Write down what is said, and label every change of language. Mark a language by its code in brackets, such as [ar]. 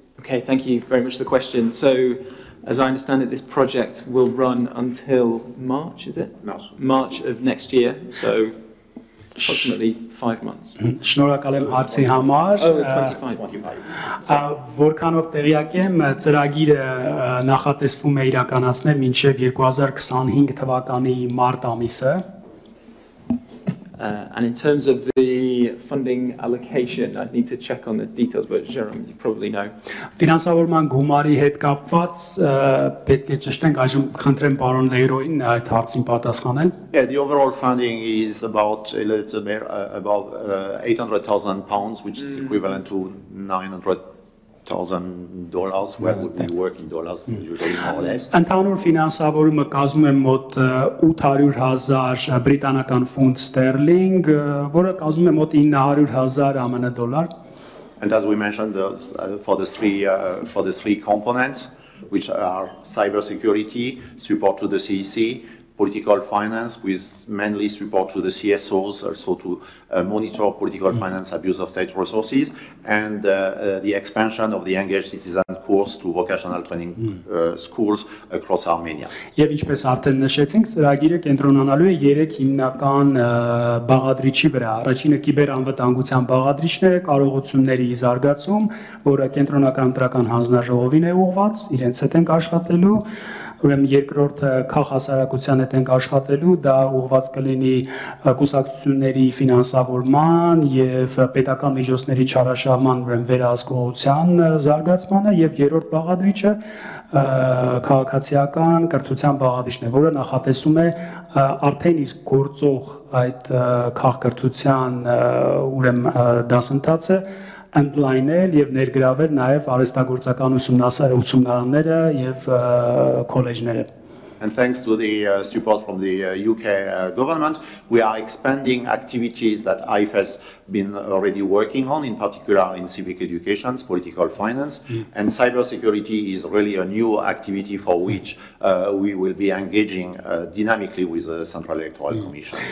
[en] Okay, thank you very much for the question. So, as I understand it, this project will run until March, is it? March of next year, so approximately 5 months. [hy] Շնորհակալ եմ հարցի համար։ [en] 25. [hy] Որքանով տեղյակ եմ, ծրագիրը նախատեսվում է իրականացնել մինչև 2025 թվականի մարտ ամիսը։ [en] And in terms of the funding allocation, I need to check on the details, but Jérôme, you probably know. [hy] Ֆինանսավորման գումարի հետ կապված պետք է ճշտենք այժմ խնդրեմ պարոն Լեյրոյին այդ հարցին պատասխանել։ [en] Yeah, the overall funding is about a little bit about £800,000, which is equivalent to $900,000, where we work in dollars usually more or less. [hy] Ընդհանուր ֆինանսավորումը կազմում է մոտ 800,000 բրիտանական ֆունտ ստերլինգ, որը կազմում է մոտ 900,000 ԱՄՆ դոլար։ [en] And as we mentioned, for the three components, which are cybersecurity, support to the CEC, political finance, with mainly support to the CSOs, also to monitor political finance abuse of state resources, and the expansion of the engaged citizen course to vocational training schools across Armenia. [hy] Եվ ինչպես արդեն նշեցինք, ծրագիրը կենտրոնանալու է 3 հիմնական բաղադրիչի վրա։ Առաջինը կիբերանվտանգության բաղադրիչները, կարողությունների զարգացում, որը կենտրոնական ընտրական հանձնաժողովին է ուղղված, իրենց հետ ենք աշխատելու։ Ուրեմն երկրորդը քաղաքասարակության հետ ենք աշխատելու, դա ուղղված կլինի կուսակցությունների ֆինանսավորման եւ պետական միջոցների չարաշահման վերահսկողության զարգացմանը եւ երրորդ բաղադրիչը քաղաքացիական կրթության բաղադրիչն է, որը նախատեսում է արդեն իսկ գործող այդ քաղաքակրթության ուրեմն դասընթացը ընդլայնել եւ ներգրավել նաեւ արհեստագործական ուսումնարանները եւ քոլեջները։ [en] And thanks to the support from the UK government, we are expanding activities that IFES been already working on, in particular in civic education, political finance, and cybersecurity is really a new activity for which we will be engaging dynamically with the Central Electoral Commission.